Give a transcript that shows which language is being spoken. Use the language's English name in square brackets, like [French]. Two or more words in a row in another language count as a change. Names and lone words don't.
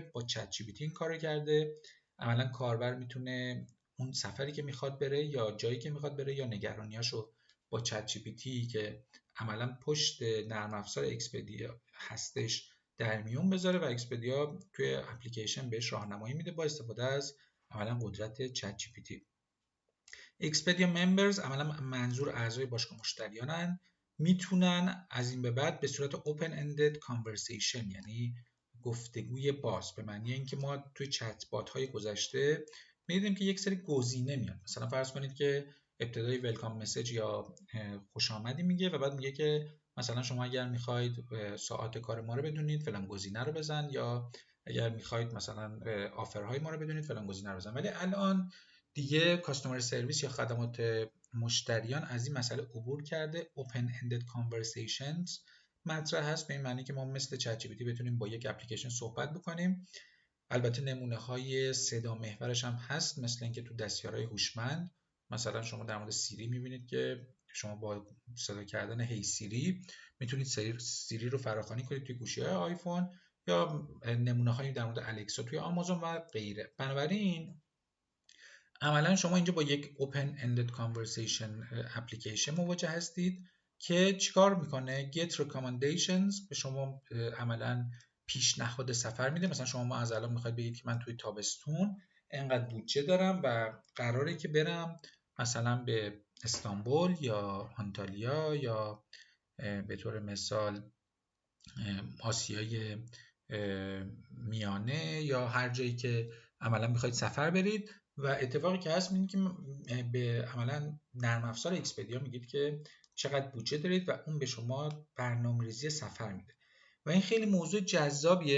[Persian] با چت جی پی تی این کارو کرده. عملا کاربر میتونه اون سفری که میخواد بره یا جایی که میخواد بره یا نگرانیاشو با چت جی پی تی که عملا پشت نرم افزار اکسپدیا هستش در میون بذاره و اکسپدیا توی اپلیکیشن بهش راهنمایی میده با استفاده از عملا قدرت چت جی پی تی. اکسپدیا ممبرز عملا منظور اعضای باشگاه مشتریانن، میتونن از این به بعد به صورت [English] open ended conversation [Persian] یعنی گفتگوی باز، به معنی اینکه ما توی چت بات های گذشته می‌دیدیم که یک سری گزینه میاد. مثلا فرض کنید که ابتدای [English] welcome message [Persian] یا خوش آمدی میگه و بعد میگه که مثلا شما اگر میخواید ساعات کار ما رو بدونید فلان گزینه رو بزن، یا اگر میخواید مثلا آفرهای ما رو بدونید فلان گزینه رو بزن. ولی الان دیگه [English] customer service [Persian] یا خدمات مشتریان از این مسئله عبور کرده. [English] open ended conversations [Persian] مطرح هست، به این معنی که ما مثل چت جی پی تی بتونیم با یک اپلیکیشن صحبت بکنیم. البته نمونه های صدا محورش هم هست، مثل اینکه تو دستیارهای هوشمند مثلا شما در مورد سیری میبینید که شما با صدا کردن هی سیری میتونید سیری رو فراخوانی کنید توی گوشی های آیفون، یا نمونه هایی در مورد الکسا توی آمازون و غیره. بنابراین عملا شما اینجا با یک [English] open ended conversation [Persian] اپلیکیشن مواجه هستید که چیکار میکنه؟ [English] get recommendations [Persian] به شما عملا پیشنهاد سفر میده. مثلا شما از الان میخواید بگید که من توی تابستون انقدر بودجه دارم و قراره که برم مثلا به استانبول یا آنتالیا یا به طور مثال آسیای میانه یا هر جایی که عملا میخواید سفر برید و اتفاقی که هست میگه که به عملا نرم افزار اکسپدیا میگید که چقدر بودجه دارید و اون به شما برنامه‌ریزی سفر میده و این خیلی موضوع جذابیه.